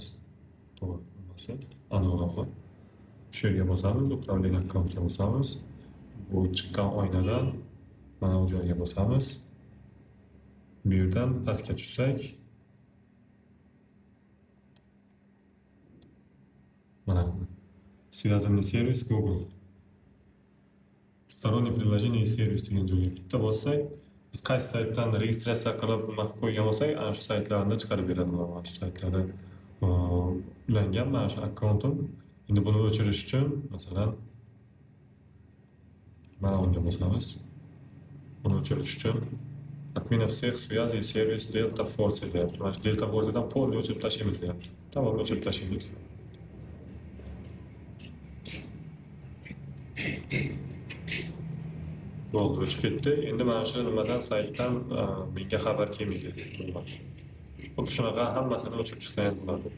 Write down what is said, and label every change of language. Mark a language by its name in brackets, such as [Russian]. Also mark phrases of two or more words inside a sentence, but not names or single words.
[Uzbek] To'g'ri bo'lmasa, aniqroq. Shu yerga bosamiz, upravlение akkauntga bosamiz. Bu chiqqan oynadan mana bu joyga bosamiz. Bu yerdan pastga tushsak, mana [Russian] связанный сервис Google. Сторонние приложения и сервис [Uzbek] degan joyga bitta bossak, biz qaysi saytdan registratsiya qilib qo'ygan bo'lsak, ana shu saytlarni chiqarib beradi. Mana shu saytlarda ulangan mana shu akkauntim. Endi buni o'chirish uchun, masalan, mana bunga bosamiz. Buni o'chirish uchun [Russian] отмена всех связей сервис [Uzbek] Delta Force deyapti. Mana shu Delta Force'dan polni o'chirib tashlaymiz deyapti. Tamom, o'chirib tashlaymiz. Bo'ldi, o'chib ketdi. Endi mana shu nimadan saytdan menga xabar kelmaydi. Xuddi shunaqa hammasini o'chirib chiqsa ham bo'ladi.